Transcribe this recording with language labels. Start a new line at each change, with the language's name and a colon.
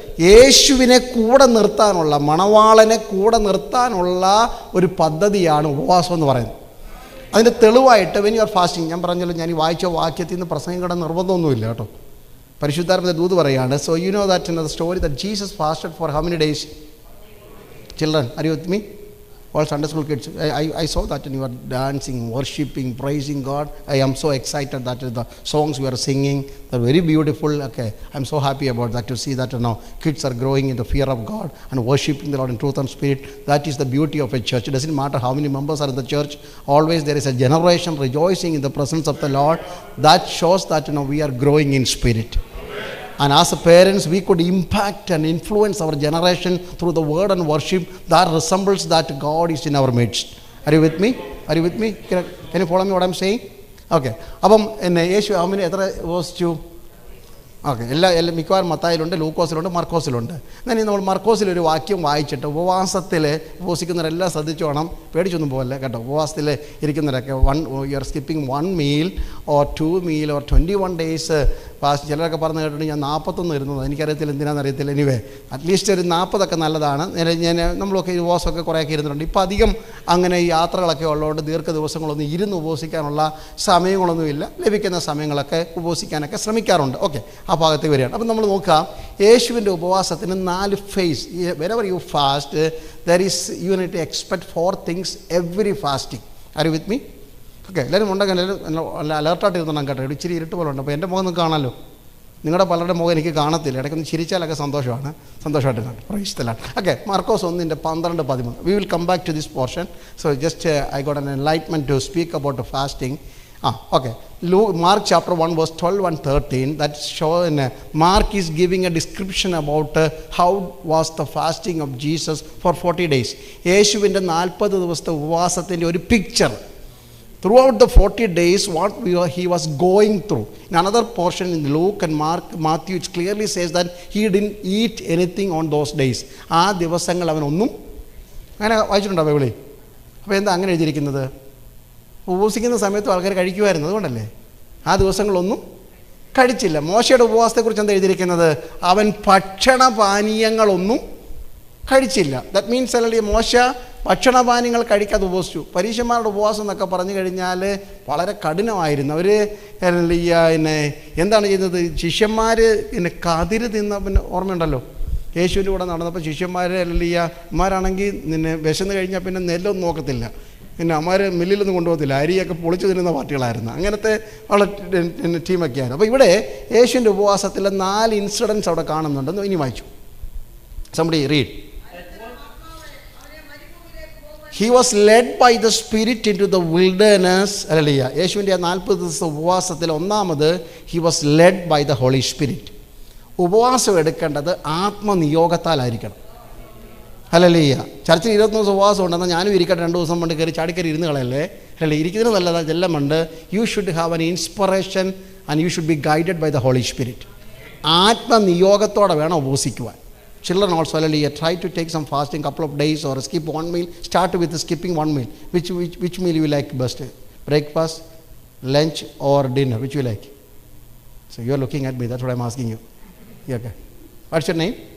Malayalam: യേശുവിനെ കൂടെ നിർത്താനുള്ള, മണവാളനെ കൂടെ നിർത്താനുള്ള ഒരു പദ്ധതിയാണ് ഉപവാസം എന്ന് പറയുന്നത്. അതിൻ്റെ തെളിവായിട്ട്
English: when you are fasting,
Malayalam: ഞാൻ പറഞ്ഞല്ലോ, ഞാൻ ഈ വായിച്ച വാക്യത്തിൽ നിന്ന് പ്രസംഗിക്കണം നിർബന്ധമൊന്നുമില്ല കേട്ടോ. പരിശുദ്ധാത്മ ദൂത് പറയുകയാണ്.
English: So you know that in the story that Jesus fasted for how many days? Children, are you with me? All Sunday school kids, I saw that and you are dancing, worshipping, praising God. I am so excited that the songs we are singing, they're very beautiful. Okay, I'm so happy about that, to see that now kids are growing in the fear of God and worshiping the Lord in truth and spirit. That is the beauty of a church. It doesn't matter how many members are in the church, always there is a generation rejoicing in the presence of the Lord. That shows that we are growing in spirit. And as a parents, we could impact and influence our generation through the word and worship that resembles that God is in our midst. Are you with me? Are you with me? Can you follow me what I'm saying? Okay.
Malayalam: അപ്പം എന്നെ യേശു അവന് എത്ര ഉപവസിച്ചു? Okay, എല്ലാ മിക്കവാറും മത്തായിലുണ്ട്, ലൂക്കോസിലുണ്ട്, മർക്കോസിലുണ്ട്. എന്നാൽ നമ്മൾ മർക്കോസിലൊരു വാക്യം വായിച്ചിട്ട് ഉപവാസത്തിൽ ഉപവസിക്കുന്നവരെല്ലാം ശ്രദ്ധിച്ചോണം, പേടിച്ചൊന്നും പോകല്ലേ കേട്ടോ. ഉപവാസത്തിൽ ഇരിക്കുന്നവരൊക്കെ
English: You are skipping 1 meal or 2 meal or 21 days fast.
Malayalam: ചിലരൊക്കെ പറഞ്ഞു കേട്ടിട്ട് ഞാൻ 41 ഇരുന്നത്, എനിക്കറിയത്തില്ല എന്തിനാണെന്നറിയത്തില്ല.
English: anyway at least
Malayalam: ഒരു 40 നല്ലതാണ്. നമ്മളൊക്കെ ഈ ഉപവാസമൊക്കെ കുറേയൊക്കെ ഇരുന്നിട്ടുണ്ട്. ഇപ്പോൾ അധികം അങ്ങനെ ഈ യാത്രകളൊക്കെ ഉള്ളതുകൊണ്ട് ദീർഘ ദിവസങ്ങളൊന്നും ഇരുന്ന് ഉപവസിക്കാനുള്ള സമയങ്ങളൊന്നുമില്ല. ലഭിക്കുന്ന സമയങ്ങളൊക്കെ ഉപവസിക്കാനൊക്കെ ശ്രമിക്കാറുണ്ട്. ഓക്കെ, ആ ഭാഗത്തേക്ക് വരികയാണ്. അപ്പം നമ്മൾ നോക്കാം, യേശുവിൻ്റെ ഉപവാസത്തിന് 4 phase.
English: whenever you fast, there is, you need to expect 4 things every fasting. Are you with me?
Malayalam: Okay, എല്ലാവരും ഉണ്ടെങ്കിൽ എല്ലാവരും അലേർട്ടായിട്ട് ഇരുന്നോണം കേട്ടോ. ഇച്ചിരി ഇരുട്ട് പോലെ ഉണ്ട്. അപ്പോൾ എൻ്റെ മുഖം നിങ്ങൾക്ക് കാണാമല്ലോ, നിങ്ങളുടെ പലരുടെ മുഖം എനിക്ക് കാണത്തില്ല. ഇടയ്ക്കൊന്ന് ചിരിച്ചാലൊക്കെ സന്തോഷമായിട്ടിരുന്നു. Praise the Lord. Okay, Markose 1:12-13.
English: We will come back to this portion. So just I got an enlightenment to speak about the fasting. Okay. Mark chapter 1 verse 12 and 13, that show in Mark is giving a description about how was the fasting of Jesus for 40 days.
Malayalam: യേശുവിൻ്റെ 40 ദിവസത്തെ ഉപവാസത്തിൻ്റെ ഒരു picture.
English: Throughout the 40 days, what he was going through. In another portion in Luke and Matthew, it clearly says that he didn't eat anything on those days.
Malayalam: ആ ദിവസങ്ങൾ അവനൊന്നും അങ്ങനെ വായിച്ചിട്ടുണ്ടോ ബൈബിളിൽ? അപ്പോൾ എന്താ അങ്ങനെ എഴുതിയിരിക്കുന്നത്? ഉപവസിക്കുന്ന സമയത്തും ആൾക്കാർ കഴിക്കുമായിരുന്നു, അതുകൊണ്ടല്ലേ ആ ദിവസങ്ങളൊന്നും കഴിച്ചില്ല. മോശയുടെ ഉപവാസത്തെക്കുറിച്ച് എന്താ എഴുതിയിരിക്കുന്നത്? അവൻ ഭക്ഷണപാനീയങ്ങളൊന്നും കഴിച്ചില്ല.
English: that means
Malayalam: അല്ലെങ്കിൽ മോശ ഭക്ഷണപാനീയങ്ങൾ കഴിക്കാതെ ഉപവസിച്ചു. പരീക്ഷന്മാരുടെ ഉപവാസം എന്നൊക്കെ പറഞ്ഞു കഴിഞ്ഞാൽ വളരെ കഠിനമായിരുന്നു. അവർ പിന്നെ എന്താണ് ചെയ്യുന്നത്? ശിഷ്യന്മാർ പിന്നെ കതിര് തിന്ന, പിന്നെ ഓർമ്മയുണ്ടല്ലോ, യേശുവിൻ്റെ കൂടെ നടന്നപ്പോൾ ശിഷ്യന്മാർ അമ്മമാരാണെങ്കിൽ നിന്നെ വിശന്ന് കഴിഞ്ഞാൽ പിന്നെ നെല്ലൊന്നും നോക്കത്തില്ല, പിന്നെ അമ്മമാർ മില്ലിലൊന്നും കൊണ്ടുപോകത്തില്ല, അരിയൊക്കെ പൊളിച്ചു തിന്നുന്ന പാർട്ടികളായിരുന്നു. അങ്ങനത്തെ വളരെ ടീമൊക്കെ ആയിരുന്നു. അപ്പോൾ ഇവിടെ യേശുവിൻ്റെ ഉപവാസത്തിലെ 4 ഇൻസിഡൻസ് അവിടെ കാണുന്നുണ്ടെന്ന് ഇനി വായിച്ചു.
English: Somebody read. He was led by the Spirit into the wilderness. Hallelujah.
Malayalam: യേശുവിൻ്റെ 40 ദിവസത്തെ ഉപവാസത്തിൽ ഒന്നാമത്
English: he was led by the Holy Spirit.
Malayalam: ഉപവാസം എടുക്കേണ്ടത് ആത്മനിയോഗത്താലായിരിക്കണം. ഹല്ലേലൂയ. ചർച്ചിൽ 21 ദിവസം ഉപവാസം ഉണ്ടെന്നാൽ ഞാനും ഇരിക്കട്ടെ 2 ദിവസം കൊണ്ട് കയറി ചാടിക്കറി ഇരുന്ന് കളയല്ലേ. അല്ലേ, ഇരിക്കുന്നതിന് നല്ലതാണ്. ഇതെല്ലാം ഉണ്ട്.
English: You should have an inspiration and you should be guided by the holy spirit.
Malayalam: ആത്മനിയോഗത്തോടെ വേണം ഉപവസിക്കുവാൻ.
English: Children also, hallelujah, try to take some fasting couple of days or skip one meal. Start with skipping one meal. Which meal you like best? Breakfast, lunch or dinner? Which you like? So you are looking at me, that's what I am asking you. Yeah, okay. What's your name?